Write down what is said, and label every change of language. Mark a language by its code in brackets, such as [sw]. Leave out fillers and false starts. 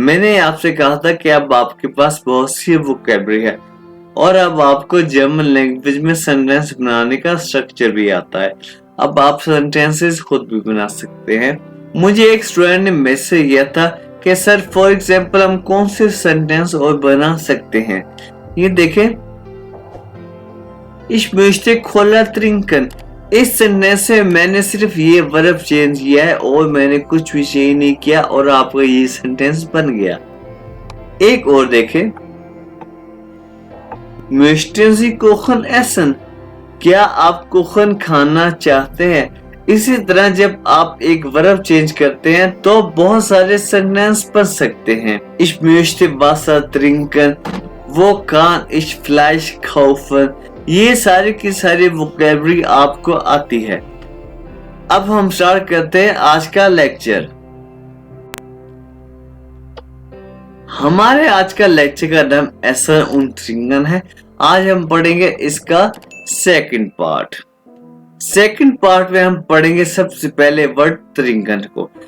[hi] मैंने आपसे कहा था कि अब आपके पास बहुत सी वोकैबुलरी है और अब आपको जर्मन लैंग्वेज में सेंटेंस बनाने का स्ट्रक्चर भी आता है। अब आप सेंटेंसेस खुद भी बना सकते हैं। मुझे एक स्टूडेंट ने मैसेज किया था कि सर फॉर एग्जांपल हम कौन से सेंटेंस और बना सकते हैं। ये देखें, [de] Ich möchte Cola trinken। [hi] इस सेंटेंस से मैंने सिर्फ ये वर्ब चेंज किया है और मैंने कुछ भी चेंज नहीं किया और आपका ये सेंटेंस बन गया। एक और देखें, [de] Möchten Sie Kuchen essen? [hi] क्या आप कुखन खाना चाहते हैं? इसी तरह जब आप एक वर्ब चेंज करते हैं तो बहुत सारे सेंटेंस बन सकते हैं। [de] Ich möchte Wasser trinken, वो kann ich Fleisch kaufen। [hi] ये सारी की सारी वोकैबुलरी आपको आती है। अब हम स्टार्ट करते हैं आज का लेक्चर। हमारे आज का लेक्चर का नाम एसर उन ट्रिंगन है। आज हम पढ़ेंगे इसका सेकंड पार्ट। सेकंड पार्ट में हम पढ़ेंगे सबसे पहले वर्ड त्रिंगन को।